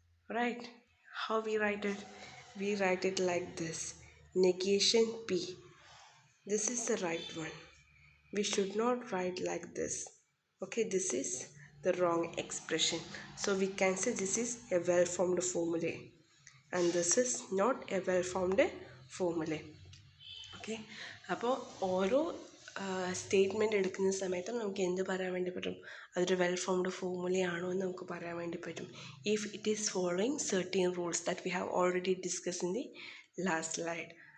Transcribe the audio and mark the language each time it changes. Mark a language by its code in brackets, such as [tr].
[en] Right? How we write it? We write it like this. Negation P. This is the right one. We should not write like this. Okay, this is the wrong expression. So we can say this is a well-formed formula. And this is not a well-formed formula. [ml] Okay, അപ്പോൾ ഓരോ statement എടുക്കുന്ന സമയത്ത് നമുക്ക് എന്ത് പറയാൻ വേണ്ടി പറ്റും? അതൊരു വെൽ ഫോംഡ് ഫോർമുലയാണോ എന്ന് നമുക്ക് പറയാൻ വേണ്ടി പറ്റും. [en] If it is following certain rules that we have already discussed in the last slide.